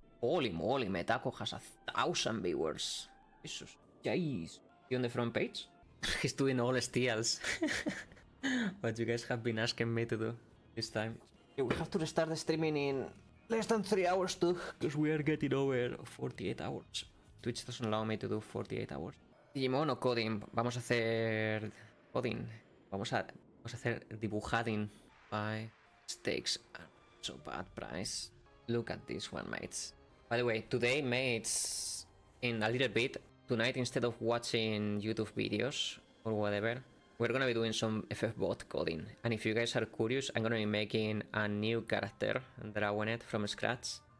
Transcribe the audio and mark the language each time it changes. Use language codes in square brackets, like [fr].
[en] Holy moly, Metako has 1,000 viewers. Jesus. Jeez. You on the front page? He's doing all steals. what you guys have been asking me to do this time. Yeah, we have to restart the streaming in less than 3 hours too, because we are getting over 48 hours. Twitch doesn't allow me to do 48 hours. [es] Digimon o coding, vamos a hacer coding. Vamos a hacer dibujading. [en] Buy stakes are so bad price. Look at this one, mates. By the way, today, mates, in a little bit, tonight, instead of watching YouTube videos or whatever, we're gonna be doing some FFbot coding. And if you guys are curious, I'm gonna be making a new character and drawing it from scratch.